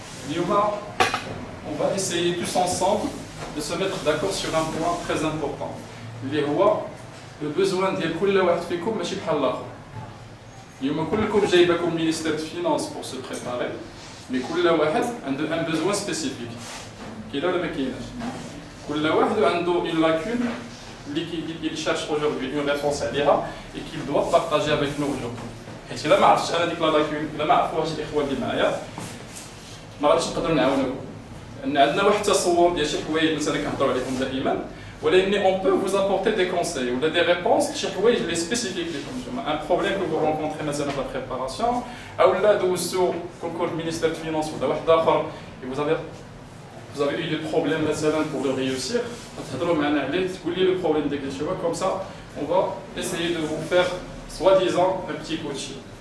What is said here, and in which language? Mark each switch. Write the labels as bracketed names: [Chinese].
[French] Yuma, on va essayer tous ensemble de se mettre d'accord sur un point très important. [Arabic] اللي هو [French] le besoin [Arabic] ديال كل واحد فيكم ماشي بحال الاخر. اليوم كلكم جايبكم مينيستير فينانس [French] pour se préparer, [Arabic] mais كل واحد عنده [French] un besoin spécifique. [Arabic] كاين ولا ما كايناش؟ كل واحد عنده [French] une lacune اللي cherche aujourd'hui une réponse عليها et qu'il doit partager avec nous aujourd'hui. [Arabic] حيت الا ما عرفتش انا ديك لا لاكون، الا ما عرفوهاش الاخوه اللي معايا ما غاديش نقدروا نعاونوكم. لان عندنا واحد التصور ديال شي حوايج مثلا كنهضروا عليهم دائما، ولكن [French] on peut vous apporter des conseils ou des réponses [Arabic] شي حوايج اللي سبيسيفيك لكم نتوما. ان بروبليم كو [French] vous rencontrez [Arabic] مثلا في [French] la préparation [Arabic] او لا دوزتو كونكور مينيستير فينانس ولا واحد اخر [French] et vous avez eu des problèmes [Arabic] مثلا [French] pour le réussir، [Arabic] تهضروا معنا عليه تقول لي [French] le problème [Arabic] ديالك شنو هو، [French] comme ça on va essayer de vous faire soi-disant un petit coaching.